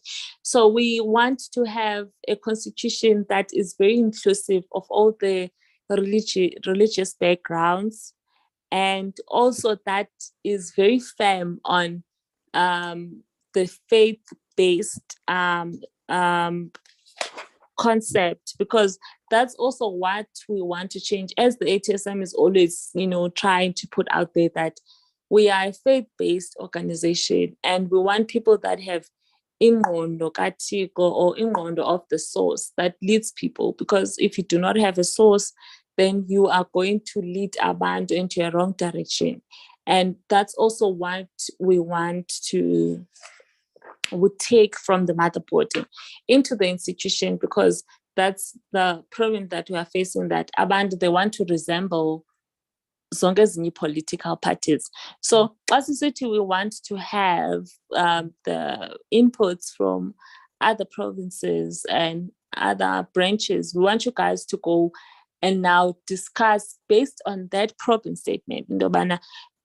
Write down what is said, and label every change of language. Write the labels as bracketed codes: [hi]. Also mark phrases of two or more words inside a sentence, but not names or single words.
[en] So we want to have a constitution that is very inclusive of all the religious backgrounds, and also that is very firm on the faith-based concept, because that's also what we want to change, as the ATSM is always, trying to put out there that we are a faith-based organization, and we want people that have [xh] ingqondo kaThixo [en] or ingqondo of the source that leads people. Because if you do not have a source, then you are going to lead abantu into a wrong direction. And that's also what we want to take from the motherboard into the institution, because that's the problem that we are facing, that abantu, they want to resemble [xh] zonke ezinye [en] political parties. So as a city, we want to have the inputs from other provinces and other branches. We want you guys to go and now discuss based on that province statement.